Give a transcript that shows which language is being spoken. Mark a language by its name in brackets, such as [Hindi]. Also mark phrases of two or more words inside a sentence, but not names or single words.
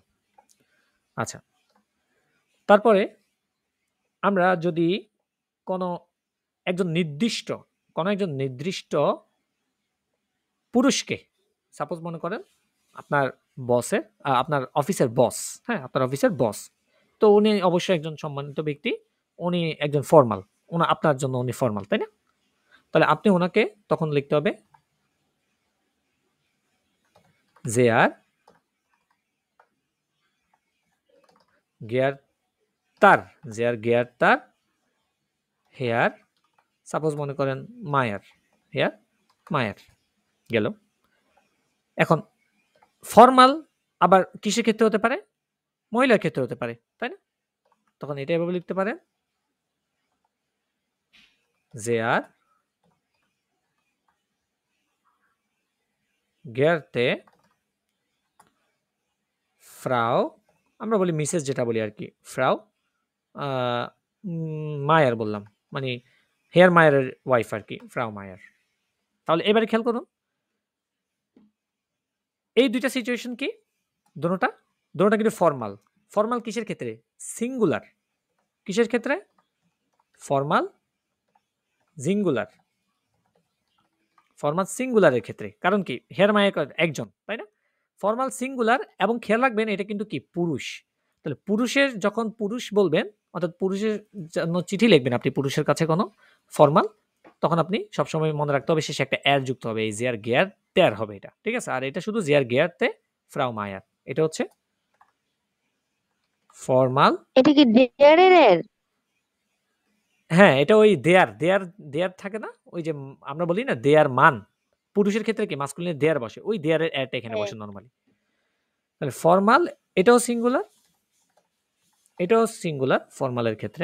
[Bangla] আচ্ছা, তারপরে আমরা যদি কোনো একজন নির্দিষ্ট পুরুষকে সাপোজ মনে করেন আপনার বসের আপনার অফিসের বস, হ্যাঁ? আপনার অফিসের বস। তো উনি অবশ্যই একজন সম্মানিত ব্যক্তি। উনি একজন ফরমাল। আপনার জন্য উনি ফরমাল, তাই না? তাহলে আপনি উনাকে তখন লিখতে হবে [German] sehr geehrter sehr geehrter Herr [Bangla] সাপোজ মনে করেন মায়ার, হেয়ার মায়ার গেল। এখন ফরমাল আবার কিসের ক্ষেত্রে হতে পারে? মহিলার ক্ষেত্রে হতে পারে, তাই না? তখন এটা এভাবে লিখতে পারেন [German] sehr geehrte Frau [Bangla] আমরা বলি মিসেস যেটা বলি আরকি। ফ্রাউ আ মায়ার বললাম। মানে হেয়ার মায়ারের ওয়াইফ আরকি, ফ্রাউ মায়ার। তাহলে এবারে খেয়াল করুন। এই ২ টা সিচুয়েশন কি? দোনোটা কিন্তু ফরমাল। ফরমাল কিসের ক্ষেত্রে? সিঙ্গুলার। কিসের ক্ষেত্রে? ফরমাল সিঙ্গুলার। ফরমাল সিঙ্গুলারের ক্ষেত্রে। কারণ কি? হেয়ার মাই একজন, তাই না? ফরমাল সিঙ্গুলার এবং খেয়াল রাখবেন এটা কিন্তু কি? পুরুষ। তাহলে পুরুষের যখন পুরুষ বলবেন, অর্থাৎ পুরুষের জন্য চিঠি লিখবেন আপনি পুরুষের কাছে কোনো ফরমাল, তখন আপনি সবসময় মনে রাখতে হবে শেষে একটা এর যুক্ত হবে। এই [German] sehr geehrter [Bangla] হবে এটা। ঠিক আছে? আর এটা শুধু [German] sehr geehrte Frau Mayer। [Bangla] এটা হচ্ছে ফরমাল। এটা কি ডেয়ারের এর? হ্যাঁ, এটা ওই দেয়ার থাকে না? ওই যে আমরা বলি না [German] der Mann. [Bangla] পুরুষের ক্ষেত্রে কি মাসকুলিন এর দেয়ার বসে। ওই দেয়ারের এরটা এখানে হ্যাঁ। বসে নরমালি। তাহলে ফরমাল এটাও সিঙ্গুলার, এটাও সিঙ্গুলার ফরমালের ক্ষেত্রে।